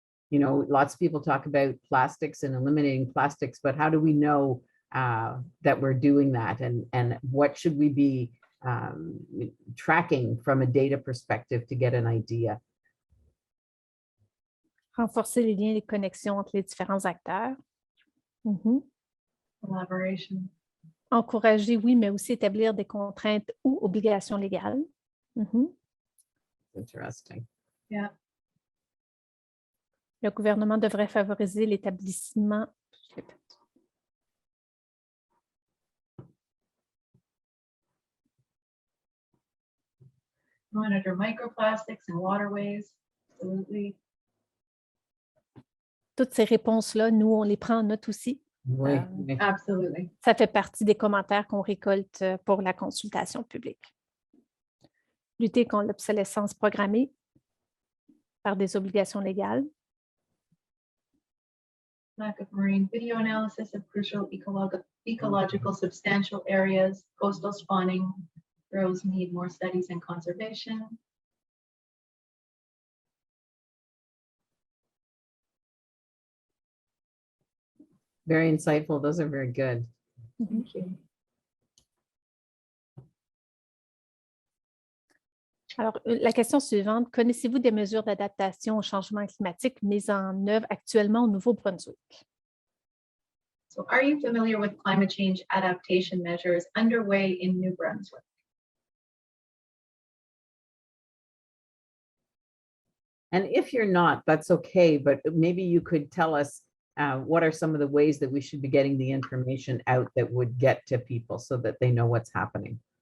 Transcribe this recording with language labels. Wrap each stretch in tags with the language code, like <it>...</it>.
<en>You know, lots of people talk about plastics and eliminating plastics, but how do we know that we're doing that? And what should we be tracking from a data perspective to get an idea?</en> <fr>Renforcer les liens et les connexions entre les différents acteurs.</fr> <en>Collaboration.</en> <fr>Encourager, oui, mais aussi établir des contraintes ou obligations légales.</fr> <en>Interesting. Yeah.</en> <fr>Le gouvernement devrait favoriser l'établissement.</fr> <en>Monitor microplastics and waterways. Absolutely.</en> <fr>Toutes ces réponses-là, nous, on les prend en note aussi. Oui, oui.</fr> <en>Absolutely.</en> <fr>Ça fait partie des commentaires qu'on récolte pour la consultation publique. Lutter contre l'obsolescence programmée par des obligations légales.</fr> <en>Lack of marine video analysis of crucial ecological substantial areas, coastal spawning grows need more studies and conservation. Very insightful. Those are very good. Thank you.</en> <fr>Alors, la question suivante, connaissez-vous des mesures d'adaptation au changement climatique mises en œuvre actuellement au Nouveau-Brunswick?</fr> <en>So are you familiar with climate change adaptation measures underway in New Brunswick? And if you're not, that's okay, but maybe you could tell us what are some of the ways that we should be getting the information out that would get to people so that they know what's happening?</en>